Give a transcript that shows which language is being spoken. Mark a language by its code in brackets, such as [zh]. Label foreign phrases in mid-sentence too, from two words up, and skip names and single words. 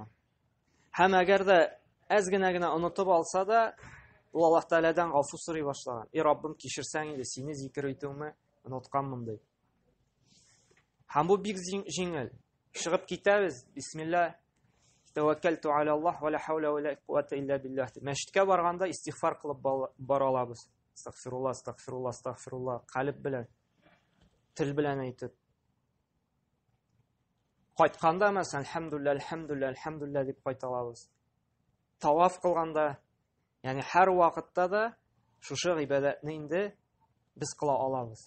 [tt] Һәм әгәр дә әз генә онытып алса да, ул Аллаһ Тәгаләдән гафу сорый башлаган. И Раббым, кичерсәң инде, сине зикр итүемне онытканмын ди. Һәм бу бик җиңел. Чыгып китәбез, [ar] بسم الله، توكلت على الله ولا حول ولا قوة إلا بالله. [tt] Мәчеткә барганда истигъфар кылып бара алабыз. [ar] أستغفر الله، أستغفر الله، أستغفر الله, [tt] калб белән, тел белән әйтеп. Кайтканда мәсәлән, [ar] الحمد لله، الحمد لله، الحمد لله [tt] дип кайталабыз. Таваф кылганда, ягъни һәр вакытта да шушы гыйбадәтне инде без кыла алабыз.